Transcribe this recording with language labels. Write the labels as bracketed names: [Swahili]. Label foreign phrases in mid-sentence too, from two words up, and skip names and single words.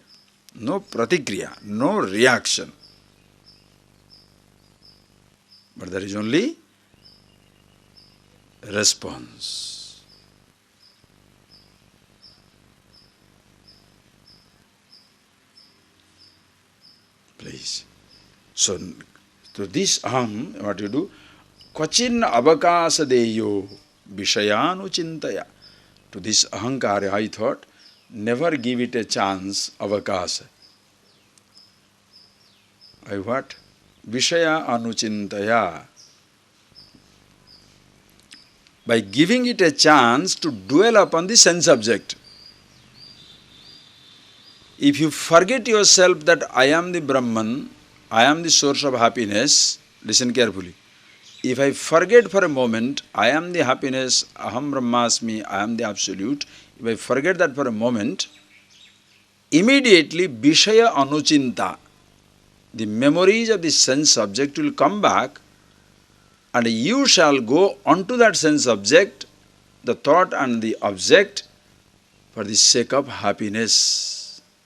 [English] No pratikriya, no reaction. But there is only response. Please. So, to this aham, what you do? [Sanskrit] क्वचिन् अवकाश देयो विषयानु चिन्तया. [English] To this ahankara, I thought, never give it a chance, avakasa. I what? [Sanskrit] विषय अनुचिन्तया. [English] By giving it a chance to dwell upon the sense object. If you forget yourself that I am the Brahman, I am the source of happiness, listen carefully. If I forget for a moment, I am the happiness, [Sanskrit] अहं ब्रह्मास्मि, [English] I am the absolute, if I forget that for a moment, immediately [Sanskrit] विषय अनुचिन्ता, [English] the memories of the sense object will come back, and you shall go onto that sense object, the thought and the object, for the sake of happiness.